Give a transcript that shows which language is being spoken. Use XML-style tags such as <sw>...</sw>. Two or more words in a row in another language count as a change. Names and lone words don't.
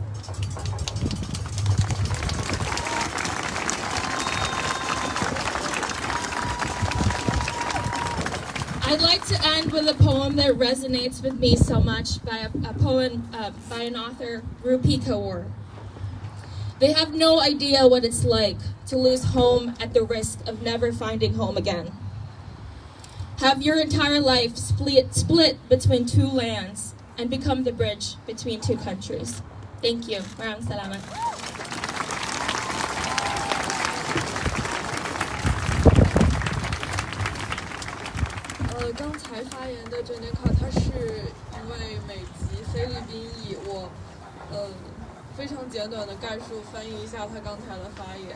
<en>I'd like to end with a poem that resonates with me so much by a poem by an author, Rupi Kaur. They have no idea what it's like to lose home at the risk of never finding home again. Have your entire life split between two lands and become the bridge between two countries. Thank you.</en> <tl>Maraming salamat.</tl> <zh>刚才发言的 Jenika， 她是一位美籍菲律宾裔，我非常简短的概述翻译一下她刚才的发言。</zh>